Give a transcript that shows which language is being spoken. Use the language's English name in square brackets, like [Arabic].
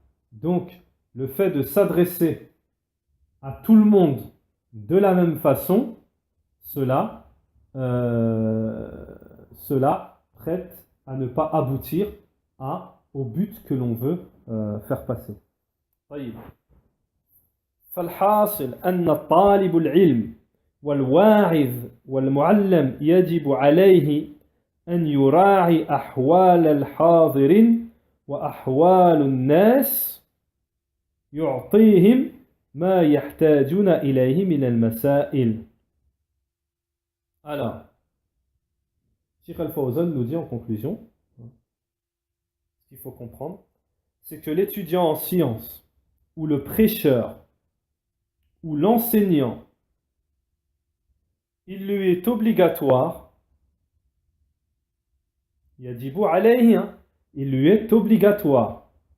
[French] Donc, le fait de s'adresser à tout le monde de la même façon, cela prête à ne pas aboutir au but que l'on veut faire passer. طيب. [Arabic] فالحاصل أن طالب العلم والواعظ والمعلم يجب عليه أن يراعي أحوال الحاضرين وأحوال الناس يعطيهم ما يحتاجون إليه من المسائل. [French] Alors, Cheikh Al-Fawzan nous dit en conclusion, ce qu'il faut comprendre, c'est que l'étudiant en sciences, ou le prêcheur, ou l'enseignant, il lui est obligatoire, [Arabic] yajibu alayhi, [French] il lui est obligatoire